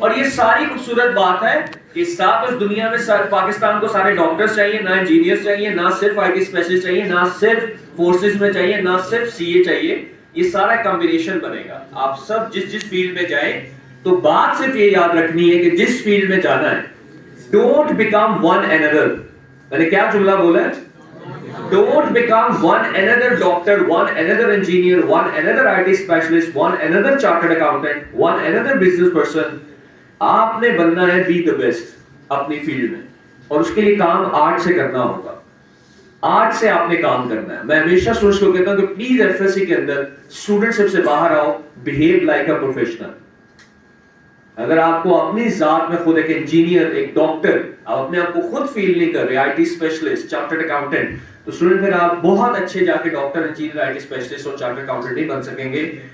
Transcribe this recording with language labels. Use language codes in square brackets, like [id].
[hi] और ये सारी खूबसूरत बात है कि साथ इस दुनिया में पाकिस्तान को सारे डॉक्टर्स चाहिए, ना इंजीनियर्स चाहिए, ना सिर्फ आईटी स्पेशलिस्ट चाहिए, ना सिर्फ फोर्सेस में चाहिए, ना सिर्फ सीए चाहिए। ये सारा कॉम्बिनेशन बनेगा। आप सब जिस जिस फील्ड में जाएं, तो बात सिर्फ ये याद रखनी है कि जिस फील्ड में जाना है, [en] Don't become one another. [hi] मैंने क्या जुमला बोला है? [en] Don't become one another doctor, one another engineer, one another IT specialist, one another chartered accountant, one another business person. [hi] आपने बनना है [en] be the best [hi] अपनी फील्ड में, और उसके लिए काम आर्ट से करना होगा। आर्ट से आपने काम करना है। मैं हमेशा स्टूडेंट्स को कहता हूं कि प्लीज एफएससी के अंदर स्टूडेंटशिप से बाहर आओ, [en] Behave like a professional. [hi] अगर आपको अपनी जात में खुद एक इंजीनियर, एक डॉक्टर, आप अपने आप को खुद फील नहीं कर रहे, आईटी स्पेशलिस्ट, चार्टर्ड अकाउंटेंट, तो स्टूडेंट फिर आप बहुत अच्छे जाके डॉक्टर, इंजीनियर, आईटी स्पेशलिस्ट और चार्टर्ड अकाउंटेंट नहीं बन सकेंगे।